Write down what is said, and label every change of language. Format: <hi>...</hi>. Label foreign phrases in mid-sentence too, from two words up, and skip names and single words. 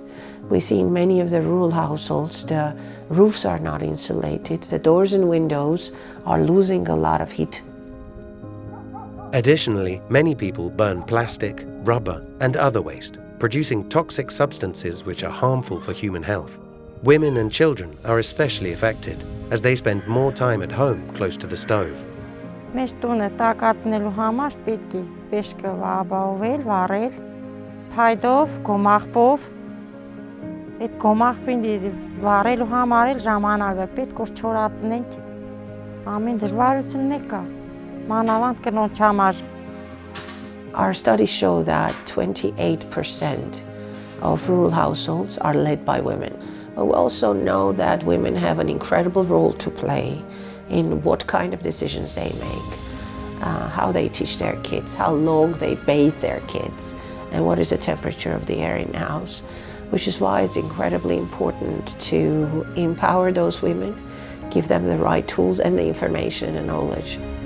<en>We see in many of the rural households, the roofs are not insulated, the doors and windows are losing a lot of heat. Additionally, many people burn plastic, rubber, and other waste, producing toxic substances which are harmful for human health. Women and children are especially affected, as they spend more time at home close to the stove.</en> <hy>Մեր տունը տակածնելու համար պիտի պեշկը ապահովել, վառել, փայդով, գոմաղբով։ Այդ գոմաղբին վառելու համար էլ ժամանակը պետք որ չորացնենք։ Ամեն դժվարությունն կա։ Մանավանդ կնոջ համար։</hy> <en>Our studies show that 28% of rural households are led by women. But we also know that women have an incredible role to play in what kind of decisions they make, how they teach their kids, how long they bathe their kids, and what is the temperature of the air in the house, which is why it's incredibly important to empower those women, give them the right tools and the information and knowledge.</en>